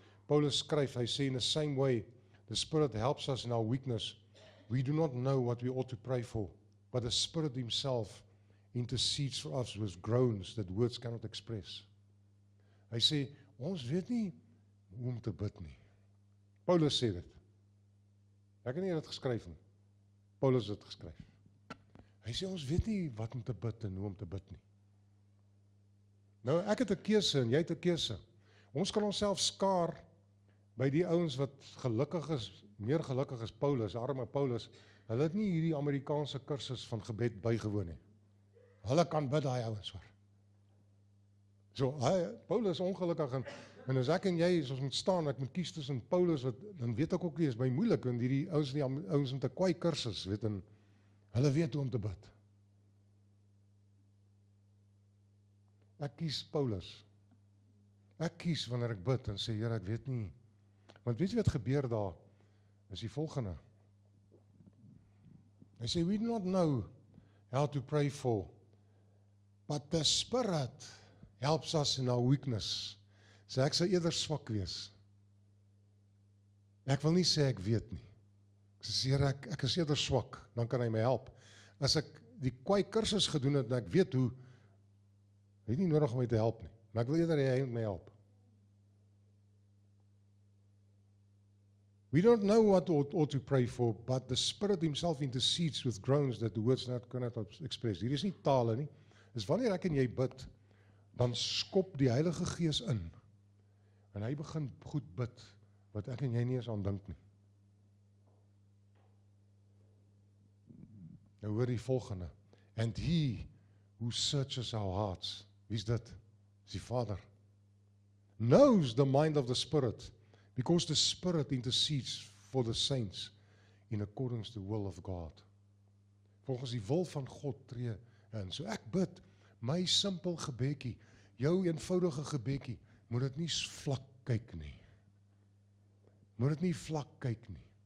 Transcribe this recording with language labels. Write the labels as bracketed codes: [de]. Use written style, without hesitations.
[af] Paulus skryf, hy sê, [en] in the same way, the Spirit helps us in our weakness. We do not know what we ought to pray for, but the Spirit himself intercedes for us with groans that words cannot express. [af] Hy sê, ons weet nie hoe om te bid nie. Paulus sê dit. Ek het nie dit geskryf nie. Paulus het dit geskryf. Hy sê, ons weet nie wat om te bid en hoe om te bid nie. Nou, ek het 'n keuse en jy het 'n keuse. Ons kan onsself skaar by die ouens wat gelukkig is, meer gelukkig as Paulus, arme Paulus. Hulle het nie hierdie Amerikaanse kursus van gebed bygewoon nie. Hulle kan bid, daai ouens hoor. So, Paulus is ongelukkig, en En as ek en jy, as ons moet staan, ek moet kies tussen Paulus, dan weet ek ook nie, is my moeilik, want hierdie ouens met 'n kwaai kursus, weet, en hulle weet hoe om te bid. Ek kies Paulus. Ek kies wanneer ek bid en sê, Here, ek weet nie. Want weet jy wat gebeur daar? Is die volgende. Hy sê, [en] we do not know how to pray for, but the Spirit helps us in our weakness. [af] So ek sal eerder swak wees. Ek wil nie sê ek weet nie. Ek sê, Here, ek is eerder swak, dan kan hy my help. As ek die kwaai kursus gedoen het, en ek weet hoe, het nie nodig om my te help nie, maar ek wil eerder hy moet my help. [en] We don't know what ought to pray for, but the Spirit himself intercedes with groans that the words cannot express. [af] Hier is nie tale nie. Dis wanneer ek en jy bid, dan skop die Heilige Gees in. En hy begin goed bid, wat ek en jy nie eens aan dink nie. Nou hoor die volgende. [en] And he who searches our hearts, [af] wie is dit? Is die Vader. [en] Knows the mind of the Spirit, because the Spirit intercedes for the saints in accordance to the will of God. [af] Volgens die wil van God tree in. So ek bid, my simpel gebedjie, jou eenvoudige gebedjie, moet dit nie vlak kyk nie. Moet dit nie vlak kyk nie.